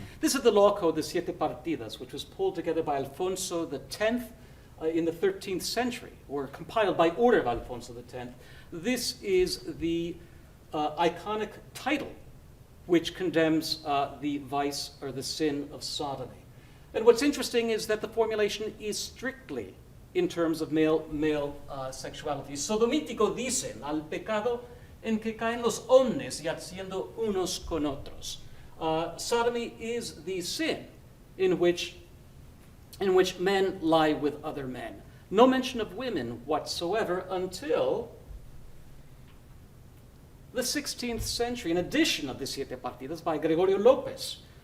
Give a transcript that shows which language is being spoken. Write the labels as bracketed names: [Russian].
[English] This is the law code, the Siete Partidas, which was pulled together by Alfonso X in the 13th century, or compiled by order of Alfonso X. This is the iconic title which condemns the vice or the sin of sodomy. And what's interesting is that the formulation is strictly in terms of male sexuality. [Spanish] Sodomítico dicen al pecado en que caen los hombres yaciendo unos con otros. [English] Sodomy is the sin in which men lie with other men. No mention of women whatsoever until the 16th century, an edition of the Siete Partidas by Gregorio Lopez.